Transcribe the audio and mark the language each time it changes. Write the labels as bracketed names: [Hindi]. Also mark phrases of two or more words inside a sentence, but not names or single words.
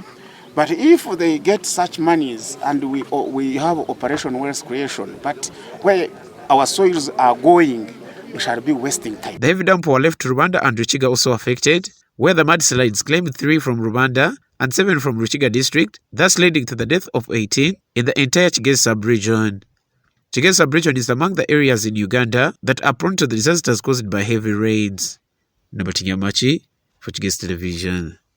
[English] But if they get such monies and we have Operation Wealth Creation, but where our soils are going, we shall be wasting time. The heavy downpour left Rubanda and Ruchiga also affected, where the mudslides claimed 3 from Rubanda and 7 from Ruchiga District, thus leading to the death of 18 in the entire Kigezi sub-region. Kigezi sub-region is among the areas in Uganda that are prone to the disasters caused by heavy rains. Nabati Nyamachi for Kigezi Television.